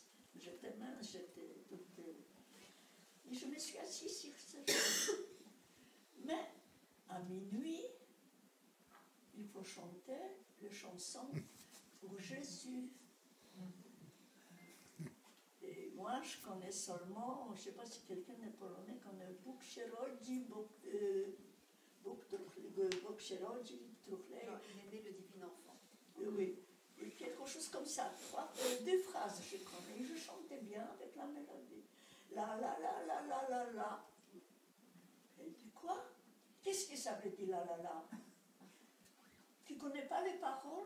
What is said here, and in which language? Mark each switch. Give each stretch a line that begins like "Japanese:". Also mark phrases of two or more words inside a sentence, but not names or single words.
French: J'étais mince, j'étais toute... Et je me suis assise sur ses genoux. Mais à minuit, il faut chanter les chansons pour Jésus. Et moi, je connais seulement, je ne sais pas si quelqu'un est polonais, connaît
Polish: Bóg się rodzi, Bóg się rodzi,
French: il est né le divin enfant. Oui, et quelque chose comme ça. 2 phrases, je connais. Et je chantais bien avec la mélodie. La la la la la la la. Elle dit quoi? Qu'est-ce que ça veut dire la la la? Tu ne connais pas les paroles?